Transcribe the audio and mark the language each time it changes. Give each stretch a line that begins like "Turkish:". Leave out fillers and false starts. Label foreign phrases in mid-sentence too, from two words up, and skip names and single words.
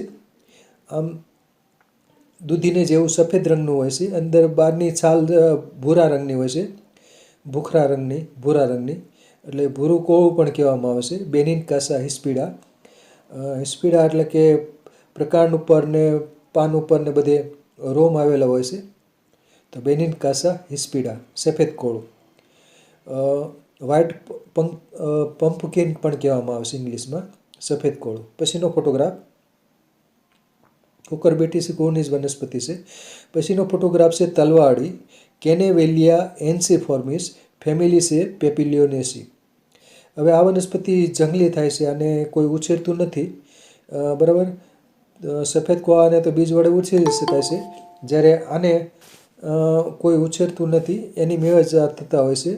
Gujarati: આમ દૂધીને જેવું સફેદ રંગનું હોય છે, અંદર બહારની છાલ ભૂરા રંગની હોય છે, ભૂરા રંગની, એટલે ભૂરું કોળું પણ કહેવામાં આવે છે, બેનિનકાસા હિસ્પિડા. હિસ્પિડા એટલે કે પ્રકાંડ ઉપર ને પાન ઉપર ને બધે રોમ આવેલા હોય છે. તો બેનિનકાસા હિસ્પિડા, સફેદ કોળું.
English: white pumpkin
Gujarati: પણ કહેવામાં આવે છે ઇંગ્લિશમાં. સફેદ કોળું। પછીનો ફોટોગ્રાફ કુકુરબિટેસી કોનિજ વનસ્પતિ છે। પછીનો ફોટોગ્રાફ છે તલવાડી, કેનેવેલિયા એન્સીફોર્મિસ, ફેમિલી છે પેપિલિયોનેસી। હવે આ વનસ્પતિ જંગલી થાય છે, આને કોઈ ઉછેરતું નથી, બરાબર। સફેદ કોળાને તો બીજ વડે ઉછેરી શકાય છે, જ્યારે આને કોઈ ઉછેરતું નથી, એની મેળે જ થતા હોય છે।